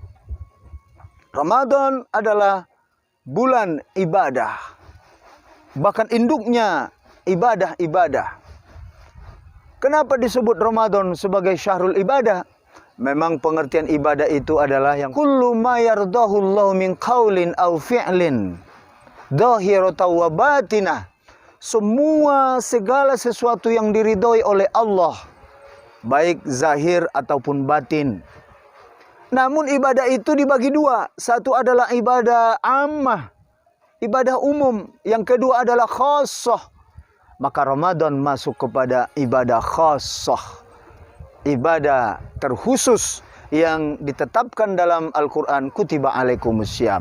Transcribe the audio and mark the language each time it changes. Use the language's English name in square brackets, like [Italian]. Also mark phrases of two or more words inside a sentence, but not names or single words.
[Indonesian] Ramadan adalah bulan ibadah. Bahkan induknya ibadah-ibadah. Kenapa disebut Ramadan sebagai [Arabic] شهر العبادة? [Indonesian] Memang pengertian ibadah itu adalah yang [Arabic] كل ما يرضاه الله من قول أو فعل ظاهرة وباطنة. [Indonesian] Semua segala sesuatu yang diridhoi oleh Allah, baik zahir ataupun batin. Namun ibadah itu dibagi dua. Satu adalah [Arabic] عبادة عامة, [Indonesian] ibadah umum. Yang kedua adalah khassah. Maka Ramadan masuk kepada [Arabic] عبادة خاصة, [Indonesian] ibadah terkhusus yang ditetapkan dalam Al-Quran, [Arabic] كتب عليكم الصيام.